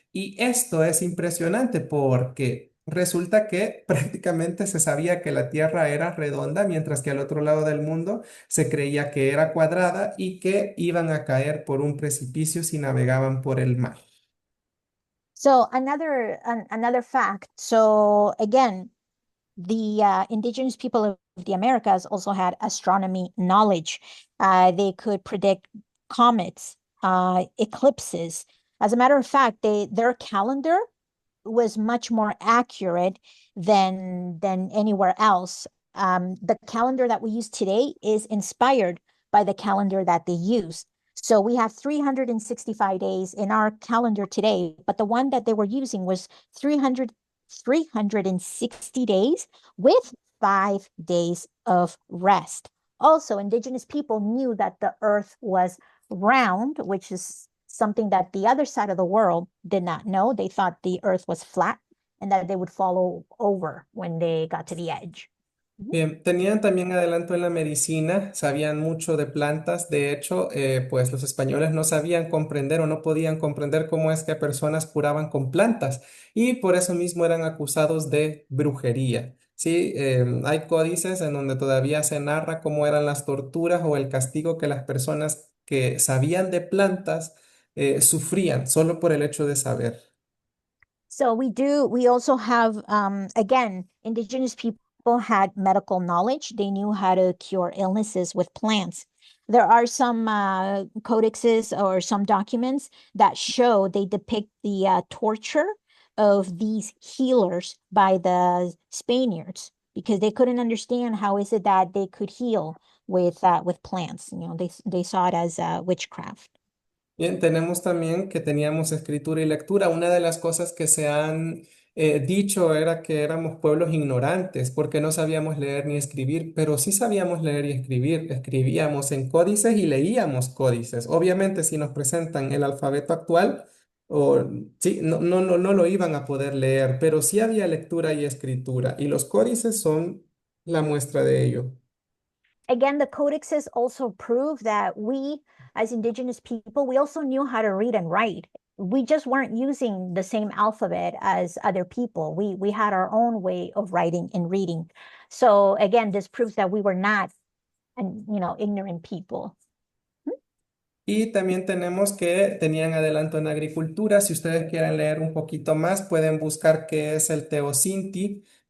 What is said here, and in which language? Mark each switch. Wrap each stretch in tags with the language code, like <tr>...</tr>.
<es>Y esto es impresionante porque resulta que prácticamente se sabía que la Tierra era redonda, mientras que al otro lado del mundo se creía que era cuadrada y que iban a caer por un precipicio si navegaban por el mar.</es> <en>So another fact. So again, the indigenous people of the Americas also had astronomy knowledge. They could predict comets, eclipses. As a matter of fact, their calendar was much more accurate than anywhere else. The calendar that we use today is inspired by the calendar that they use. So we have 365 days in our calendar today, but the one that they were using was 360 days with 5 days of rest. Also, indigenous people knew that the earth was round, which is something that the other side of the world did not know. They thought the earth was flat and that they would fall over when they got to the edge.</en> <es>Bien, tenían también adelanto en la medicina, sabían mucho de plantas. De hecho, pues los españoles no sabían comprender o no podían comprender cómo es que personas curaban con plantas y por eso mismo eran acusados de brujería. Sí, hay códices en donde todavía se narra cómo eran las torturas o el castigo que las personas que sabían de plantas sufrían solo por el hecho de saber.</es> <en>So we also have, again, indigenous people had medical knowledge. They knew how to cure illnesses with plants. There are some codexes or some documents that show they depict the torture of these healers by the Spaniards because they couldn't understand how is it that they could heal with plants. You know, they saw it as witchcraft.</en> <es>Bien, tenemos también que teníamos escritura y lectura. Una de las cosas que se han dicho era que éramos pueblos ignorantes porque no sabíamos leer ni escribir, pero sí sabíamos leer y escribir. Escribíamos en códices y leíamos códices. Obviamente, si nos presentan el alfabeto actual, o, sí, no lo iban a poder leer, pero sí había lectura y escritura y los códices son la muestra de ello.</es> <en>Again, the codexes also prove that we, as indigenous people, we also knew how to read and write. We just weren't using the same alphabet as other people. We had our own way of writing and reading. So again, this proves that we were not, ignorant people.</en> <es>Y también tenemos que tenían adelanto en agricultura. Si ustedes quieren leer un poquito más, pueden buscar qué es el teosinte.</es>